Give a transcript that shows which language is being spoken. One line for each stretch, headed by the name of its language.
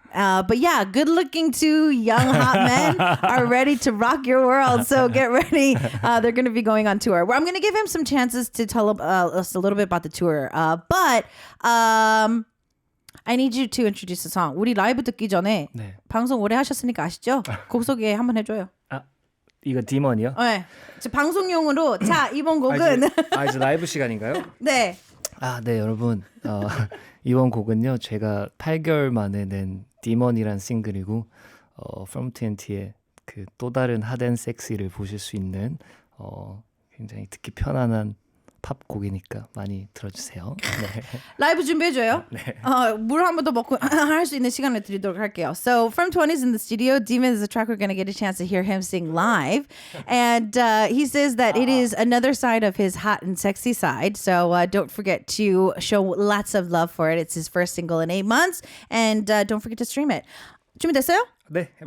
English: But yeah, good-looking two young hot men are ready to rock your world. So get ready. They're going to be going on tour. Well, I'm going to give him some chances to tell us a little bit about the tour. But I need you to introduce the song.
Korean: 우리 라이브 듣기 전에 네. 방송 오래 하셨으니까 아시죠? 곡 소개 한번 해줘요. 이거 디먼이요? 네. 방송용으로 자 이번 곡은 이제 라이브 시간인가요? 네. 네 여러분 이번 곡은요 제가 8개월 만에 낸 디먼이란 싱글이고 from20의 그 또 다른 핫앤 섹시를 보실 수 있는 굉장히 듣기 편안한 팝 곡이니까 많이 들어주세요. 네. 라이브 준비해줘요. 네. 물 한 번 더 먹고 할 수 있는 시간을 드리도록 할게요.
English: So from20 is in the studio. Demon is a track. We're going to get a chance to hear him sing live. And he says that it is another side of his hot and sexy side. So don't forget to show lots of love for it. It's his first single in 8 months. And don't forget to stream it.
Korean: 준비됐어요? 네, 해보겠습니다.